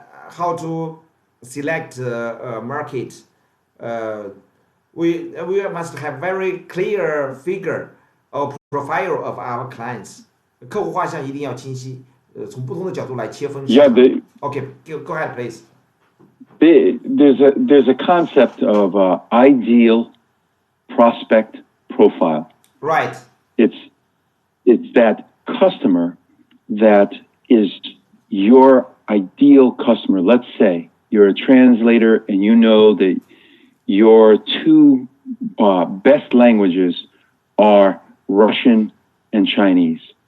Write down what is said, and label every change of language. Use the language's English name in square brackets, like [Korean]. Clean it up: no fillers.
[English] How to select a market? We must have very clear figure or profile of our clients. [Chinese] 客户画像一定要清晰，从不同的角度来切分市场。 [English] Okay, go ahead, please. There's a concept of ideal prospect profile. Right. It's that customer that is your ideal customer. Let's say you're a translator and you know that your two best languages are Russian and Chinese.